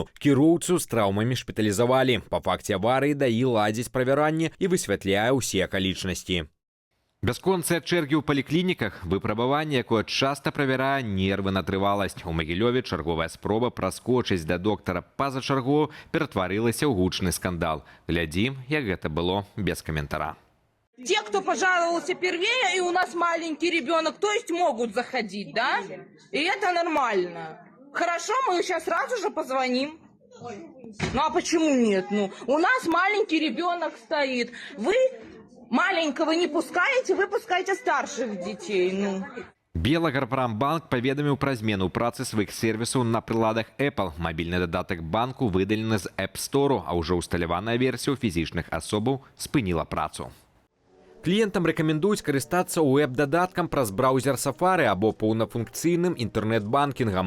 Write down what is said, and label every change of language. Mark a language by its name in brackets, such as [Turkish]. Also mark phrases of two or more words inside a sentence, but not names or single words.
[Belarusian] Кіроўцу з траўмамі шпіталізавалі. Па факце аварыі ДАІ ладзіць правяранне і высвятляе ўсе акалічнасці. Бясконцыя чэргі ў паліклініках, выпрабаванне, якое часта правярае нервы на трываласць. У Магілёве чарговая спроба праскочыць да доктара па-за чаргу ператварылася ў гучны скандал. Глядзім, як гэта было без каментара. [Russian] Те, кто пожаловался первее, и у нас маленький ребенок, то есть могут заходить, да? И это нормально. Хорошо, мы сейчас сразу же позвоним. Ну а почему нет? Ну, у нас маленький ребенок стоит. Вы маленького не пускаете, вы пускаете старших детей. Ну. [Belarusian] Белаграпрамбанк паведаміў пра змену працы сваіх сервісаў на прыладах Apple. Мабільны дадатак банку выдалены з App Store, а ўжо усталяваная версія ў фізічных асобаў спыніла працу. Кліентам рэкамендуюць карыстацца уэб-дадаткам праз браузер Safari або паўнафункцыйным інтэрнэт-банкінгам.